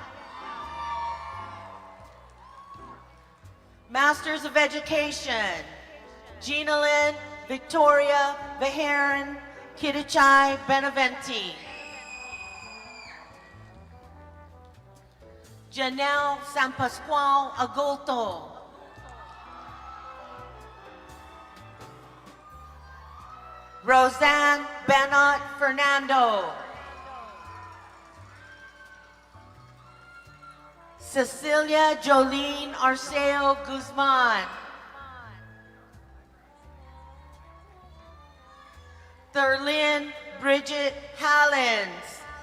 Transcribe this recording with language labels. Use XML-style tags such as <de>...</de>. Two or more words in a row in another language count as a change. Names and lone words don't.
<en>Masters of Education, Gina Lynn Victoria Beharan Kidachai Benaventi. Janelle San Pascual Agulto. Roseanne Bennett Fernando. Cecilia Jolene Arceo Guzman. Thurlin Bridget Hallens.</en>